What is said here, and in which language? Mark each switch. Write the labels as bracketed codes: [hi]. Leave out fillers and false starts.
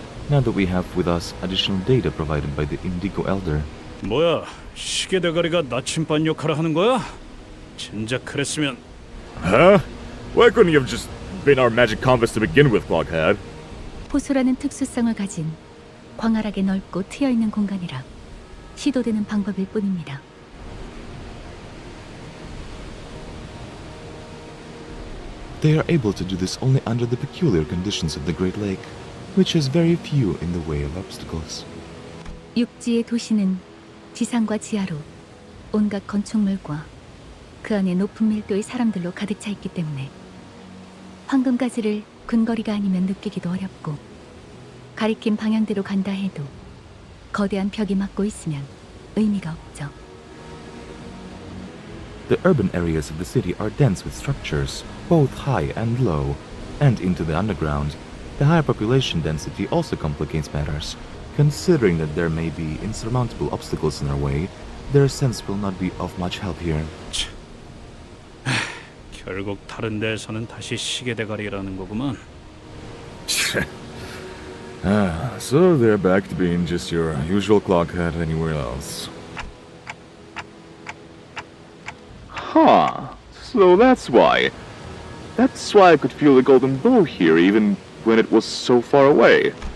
[en] Now that we have with us additional data provided by the Indigo Elder. [ko] 뭐야, 시계 대가리가 나침반 역할을 하는 거야? 진작 그랬으면 [en] Huh? Why couldn't you have just been our magic compass to begin with, Clockhead? [ko] 호수라는 특수성을 가진 광활하게 넓고 트여있는 공간이라 시도되는 방법일 뿐입니다. [en] They are able to do this only under the peculiar conditions of the Great Lake, which has very few in the way of obstacles. [ko] 육지의 도시는 지상과 지하로 온갖 건축물과 그 안에 높은 밀도의 사람들로 가득 차 있기 때문에 황금가지를 근거리가 아니면 느끼기도 어렵고 가리킨 방향대로 간다 해도 거대한 벽이 막고 있으면 의미가 없죠. [en] The urban areas of the city are dense with structures, both high and low, and into the underground. The higher population density also complicates matters. Considering that there may be insurmountable obstacles in our way, their sense will not be of much help here. [ko] 결국 다른 데에서는 다시 시계 대가리라는 거구만. [en] So they're back to being just your usual Clockhead anywhere else. Huh. So that's why. That's why I could feel the golden bow here even when it was so far away.